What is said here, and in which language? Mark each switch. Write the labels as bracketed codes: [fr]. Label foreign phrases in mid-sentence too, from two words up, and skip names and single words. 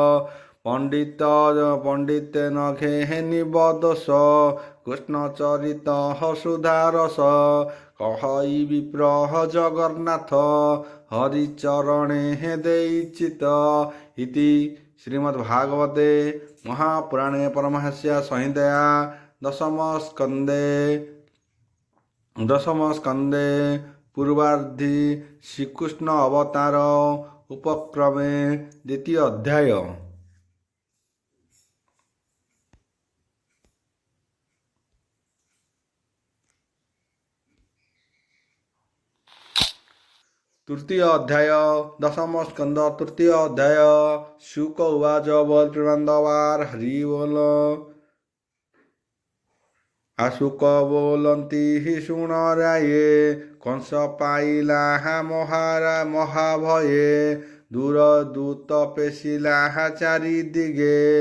[or] ପଣ୍ଡିତେ ନଘେ ନିବଦୋଷ କୃଷ୍ଣ ଚରିତ ସୁଧାରସ କହଇ ବିପ୍ର ଜଗନ୍ନାଥ ହରିଚରଣେ ଦେଇଚିତ [sa] ଇତି ଶ୍ରୀମଦ୍ଭାଗବତେ ମହାପୁରାଣେ ପରମହଂସ୍ୟା ସଂହିତାୟା ଦଶମ ସ୍କନ୍ଧେ ପୂର୍ବାର୍ଦ୍ଧି ଶ୍ରୀକୃଷ୍ଣ ଅବତାର ଉପକ୍ରମେ ଦ୍ୱିତୀୟ ଅଧ୍ୟାୟ। तृतीय अध्याय दशम स्कंद तृतीय अध्याय शुक उवाच [or] ବୋଲ ପ୍ରେମାନନ୍ଦବାର ହରି ବୋଲ ଆଶୁକ ବୋଲତୀ ଶୁଣ ରାୟେ କଂସ ପାଇଲା ମହାଭୟେ ଦୂର ଦୂତ ପେଶିଲା ଚାରି ଦିଗେ